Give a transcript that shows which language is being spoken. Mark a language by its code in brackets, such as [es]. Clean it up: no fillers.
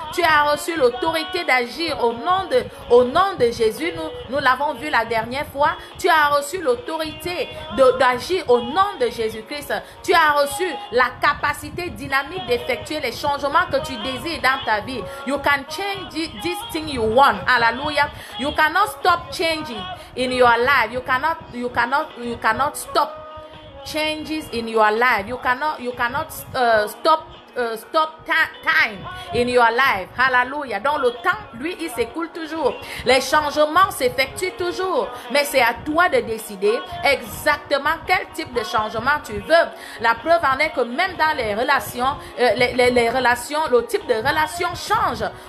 [fr] Tu as reçu l'autorité d'agir au nom de Jésus. Nous l'avons vu la dernière fois. Tu as reçu l'autorité d'agir au nom de Jésus-Christ. Tu as reçu la capacité dynamique d'effectuer les changements que tu désires dans ta vie. [en] You can change this thing you want. Hallelujah. You cannot stop changing in your life. You cannot stop changes in your life. You cannot stop time in your life. Hallelujah. [fr] Donc le temps, lui, il s'écoule toujours. Les changements s'effectuent toujours. Mais c'est à toi de décider exactement quel type de changement tu veux. La preuve en est que même dans les relations, les relations, le type de relation change.